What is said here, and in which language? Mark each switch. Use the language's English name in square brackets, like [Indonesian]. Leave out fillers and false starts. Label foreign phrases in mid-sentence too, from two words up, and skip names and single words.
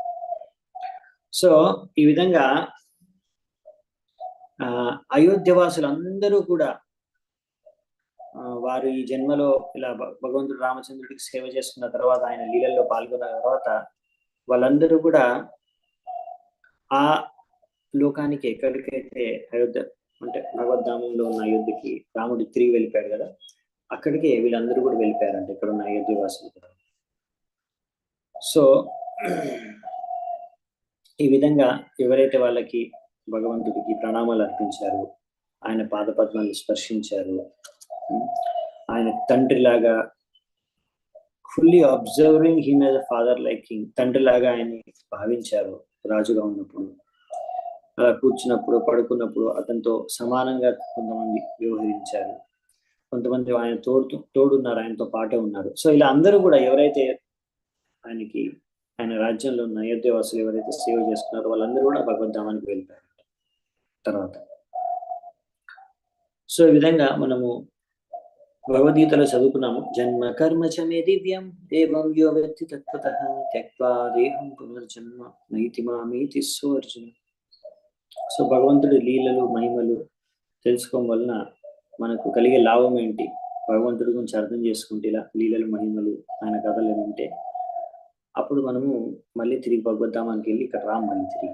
[Telugu] సో ఈ విధంగా అయోధ్యవాసులందరూ కూడా వారు ఈ జన్మలో ఇలా భగవంతుడు రామచంద్రుడికి సేవ చేసుకున్న తర్వాత, ఆయన లీలల్లో పాల్గొన్న తర్వాత వాళ్ళందరూ కూడా ఆ లోకానికి ఎక్కడికైతే అయోధ్య అంటే భగవద్ధామంలో ఉన్న అయోధ్యకి రాముడు తిరిగి వెళ్ళిపోయాడు కదా, అక్కడికి వీళ్ళందరూ కూడా వెళ్ళిపోయారంట ఇక్కడ ఉన్న అయోధ్యవాసులు కూడా. సో ఈ విధంగా ఎవరైతే వాళ్ళకి భగవంతుడికి ప్రణామాలు అర్పించారు, ఆయన పాదపద్మాన్ని స్పర్శించారు, ఆయన తండ్రిలాగా [English] fully observing him as a father like king, [Telugu] తండ్రిలాగా ఆయన్ని భావించారు రాజుగా ఉన్నప్పుడు. అలా కూర్చున్నప్పుడు పడుకున్నప్పుడు అతనితో సమానంగా కొంతమంది వ్యవహరించారు, కొంతమంది ఆయన తోడున్నారు, ఆయనతో పాటే ఉన్నారు. సో ఇలా అందరూ కూడా ఎవరైతే ఆయనకి ఆయన రాజ్యంలో ఉన్న అయోధ్యవాసులు ఎవరైతే సేవ చేసుకున్నారో వాళ్ళందరూ కూడా భగవద్ధామానికి వెళ్ళిపోయారు తర్వాత. సో ఈ విధంగా మనము భగవద్గీతలో చదువుకున్నాము, [Sanskrit] జన్మ కర్మ చ మే దివ్యం ఏవం యో వేత్తి తత్వతః త్యక్త్వా దేహం పునర్జన్మ నైతి మామేతి అర్జున. [Telugu] సో భగవంతుడి లీలలు మహిమలు తెలుసుకోవడం వలన మనకు కలిగే లాభం ఏంటి, భగవంతుడి గురించి అర్థం చేసుకుంటే ఇలా లీలలు మహిమలు ఆయన కథలు ఏమంటే అప్పుడు మనము మళ్ళీ తిరిగి భగవద్ధామానికి వెళ్ళి ఇక్కడ రామ్ మళ్ళీ తిరిగి.